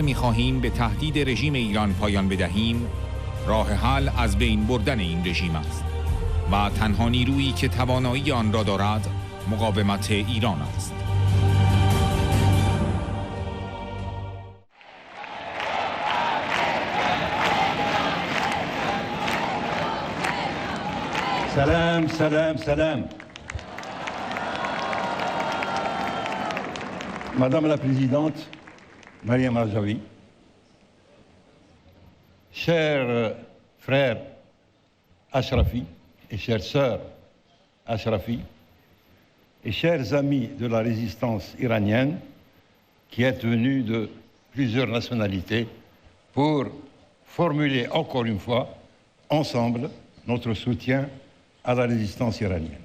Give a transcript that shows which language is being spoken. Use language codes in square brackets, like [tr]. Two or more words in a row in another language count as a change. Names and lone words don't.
[fa] می‌خواهیم به تهدید رژیم ایران پایان بدهیم، راه حل از بین بردن این رژیم است و تنها نیرویی که توانایی آن را دارد مقاومت ایران است. سلام سلام سلام. [fr] Madame la Présidente, Mariam Rajavi, chers frères Ashrafi et chères sœurs Ashrafi, et chers amis de la résistance iranienne qui êtes venus de plusieurs nationalités pour formuler encore une fois, ensemble, notre soutien à la résistance iranienne.